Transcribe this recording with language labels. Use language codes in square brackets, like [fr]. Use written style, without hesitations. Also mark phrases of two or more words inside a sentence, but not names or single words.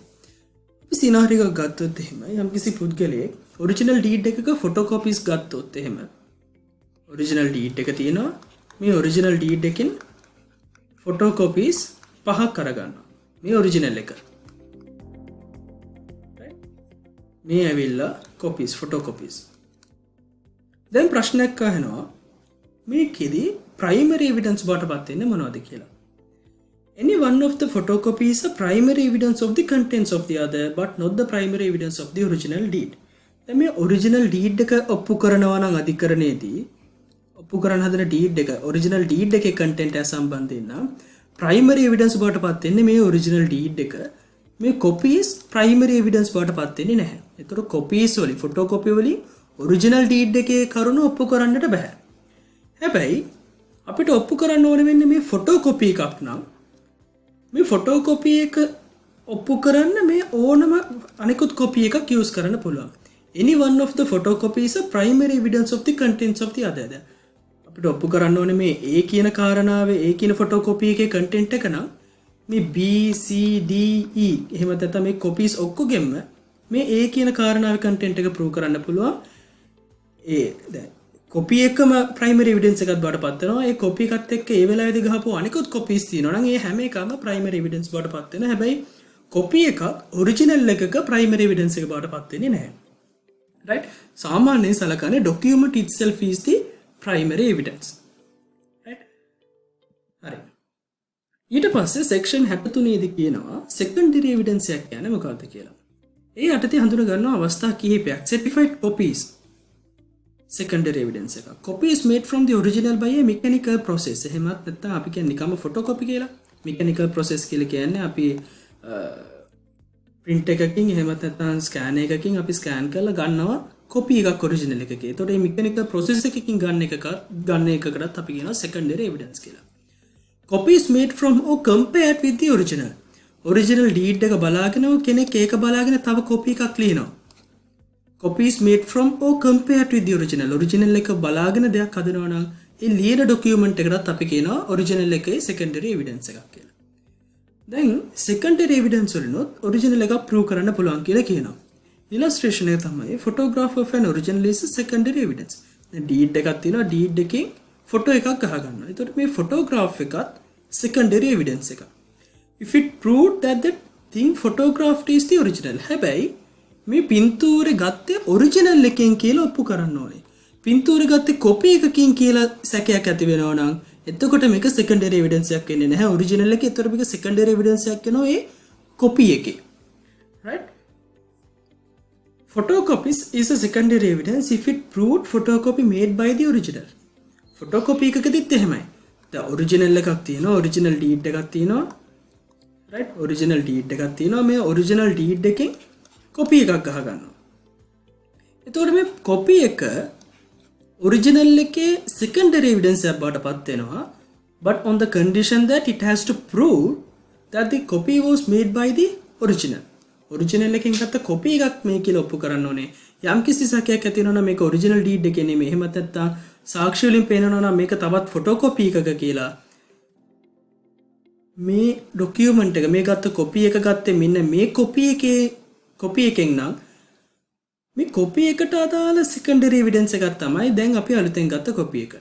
[si] අපි සිනාරියෝ එකක් ගත්තොත් එහෙම යම්කිසි පුද්ගලයෙක් [en] original deed [si] එකක photocopies ගත්තොත් එහෙම [en] original deed [si] එක තියෙනවා මේ [en] original deed [si] එකෙන් photocopies 5ක් අරගන්නවා මේ original එක. මේ ඇවිල්ලා [en] copies photocopies. [si] දැන් ප්‍රශ්නයක් අහනවා මේකෙදි [en] primary evidence [si] බවට පත් වෙන්නේ මොනවද කියලා. [en] Any one of the photocopy is a primary evidence of the contents of the other but not the primary evidence of the original deed. [si] දැන් මේ [en] original deed [si] එක ඔප්පු කරනවා නම් අධිකරණයේදී ඔප්පු කරන හදන deed එක [en] original deed [si] එකේ content එක සම්බන්ධයෙන් නම් [en] primary evidence [si] බවට පත් වෙන්නේ මේ [en] original deed [si] එක. මේ [en] copies primary evidence [si] බවට පත් වෙන්නේ නැහැ. ඒතර copies වලින් photocopy වලින් [en] original deed [si] එකේ කරුණු ඔප්පු කරන්නට බෑ. හැබැයි අපිට ඔප්පු කරන්න ඕන වෙන්නේ මේ photocopy එකක් නම් මේ ෆොටෝකොපි එක ඔප්පු කරන්න මේ ඕනම අනිකුත් කොපි එකක් යූස් කරන්න පුළුවන්. [en] Any one of the photocopy is a primary evidence of the contents of the other. [si] අපිට ඔප්පු කරන්න ඕනේ මේ A කියන කාරණාවේ A කියන ෆොටෝකොපි එකේ content එක නම් මේ B C D E එහෙම නැත්නම් මේ copies ඔක්කොගෙම මේ A කියන කාරණාවේ content එක prove කරන්න පුළුවන්. දැන් කොපි එකම [en] primary evidence [si] එකක් බවට පත් වෙනවා. ඒ කොපි එකත් එක්ක ඒ වෙලාවේදී ගහපුව අනිකුත් copies තියෙනවා නම් ඒ හැම එකම [en] primary evidence [si] බවට පත් වෙනවා. හැබැයි කොපි එකක් original එකක [en] primary evidence [si] එක බවට පත් වෙන්නේ නැහැ. [en] right? [si] සාමාන්‍යයෙන් සලකන්නේ [en] document itself is the primary evidence. right? [si] හරි. ඊට පස්සේ section 63 දී කියනවා [en] secondary evidence [si] එකක් කියන්නේ මොකක්ද කියලා. ඒ යටතේ හඳුන ගන්නවා අවස්ථා කිහිපයක්. [en] certified copies secondary evidence එක. Copy is made from the original by a mechanical process. [si] එහෙමත් නැත්නම් අපි කියන්නේ නිකම්ම photocopy කියලා. [en] mechanical process [si] කියලා කියන්නේ අපි print එකකින් එහෙමත් නැත්නම් scan එකකින් අපි scan කරලා ගන්නවා copy එකක් original එකකේ. ඒතකොට මේ [en] mechanical process [si] එකකින් ගන්න එකකටත් අපි කියනවා [en] secondary evidence [si] කියලා. [en] Copy is made from or compared with the original. original deed [si] එක බලාගෙන කෙනෙක් ඒක බලාගෙන තව copy එකක් ලියනවා. [en] Copies made from or compared with the original. [si] Original එක බලාගෙන දෙයක් හදනවා නම් ඒ ලියන document එකකට අපි කියනවා original එකේ [en] secondary evidence [si] එකක් කියලා. දැන් [en] secondary evidence [si] වලිනොත් original එක prove කරන්න පුළුවන් කියලා කියනවා. [en] illustration [si] එක තමයි [en] photograph of an original is a secondary evidence. [si] දැන් deed එකක් තියෙනවා deed එකෙන් photo එකක් ගහ ගන්නවා. ඒතකොට මේ photograph එකත් [en] secondary evidence [si] එකක්. [en] If it proved that the thing photographed is the original. [si] හැබැයි මේ පින්තූරේ ගත්තේ ඔරිජිනල් එකෙන් කියලා ඔප්පු කරන්න ඕනේ. පින්තූරේ ගත්තේ කොපි එකකින් කියලා සැකයක් ඇති වෙනවා නම් එතකොට මේක [en] secondary evidence [si] එකක් වෙන්නේ නැහැ. ඔරිජිනල් එකේ එතකොට මේක [en] secondary evidence [si] එකක් වෙනවා ඒ කොපි එකේ. [en] right? Photocopies is a secondary evidence if it proved photocopy made by the original. [si] photocopy එකකදීත් එහෙමයි. දැන් original එකක් තියෙනවා, [en] original deed [si] එකක් තියෙනවා. [en] right? original deed [si] එකක් තියෙනවා. මේ [en] original deed [si] එකෙන් කොපි එකක් ගහ ගන්නවා. එතකොට මේ කොපි එක ඔරිජිනල් එකේ [en] secondary evidence [si] එකක් බවට පත් වෙනවා. [en] but on the condition that it has to prove that the copy was made by the original. [si] ඔරිජිනල් එකෙන් ගත්ත කොපි එකක් මේ කියලා ඔප්පු කරන්න ඕනේ. යම් කිසි සැකයක් ඇති වෙනවා නම් මේක [en] original deed [si] එකේ නෙමෙයි. එහෙම නැත්නම් සාක්ෂි වලින් පේනවා නම් මේක තවත් ෆොටෝකොපි එකක කියලා. මේ ડોකියුමන්ට් එක මේ ගත්ත කොපි එක ගත්තේ මෙන්න මේ කොපි එකෙන් නම් මේ කොපි එකට අදාළ [en] secondary evidence [si] එකක් තමයි දැන් අපි අලුතෙන් ගත්ත කොපි එක.